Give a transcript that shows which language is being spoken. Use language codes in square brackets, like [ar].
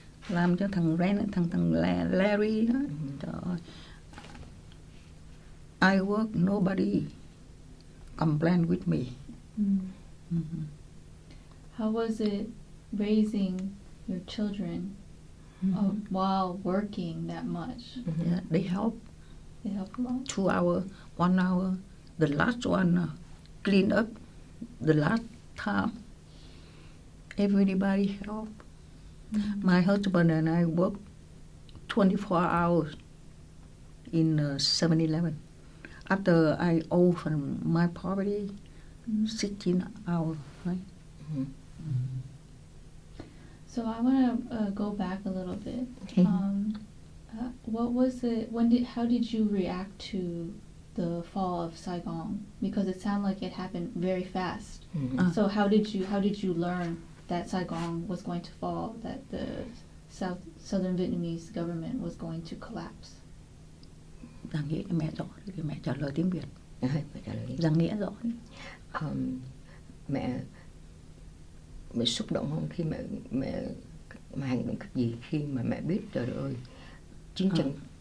[vi] Làm cho thằng thằng Larry đó. Trời ơi. [en] I work, nobody complain with me. Mm. How was it raising your children while working that much? Yeah, they help. They help a lot? 2 hours, 1 hour. The last one clean up. The last time, everybody help. My husband and I work 24 hours in 7-Eleven. After I owe from my property, 16 hours, right? So I want to go back a little bit. Okay. What was it? How did you react to the fall of Saigon? Because it sounded like it happened very fast. So how did you learn that Saigon was going to fall? That the Southern Vietnamese government was going to collapse? [vi] Giang nghĩa cho mẹ rõ thì mẹ trả lời tiếng Việt. Mẹ trả lời đi. Giang nghĩa rõ đi. Mẹ xúc động không khi mẹ hành động cách gì khi mà mẹ biết trời ơi chiến tranh.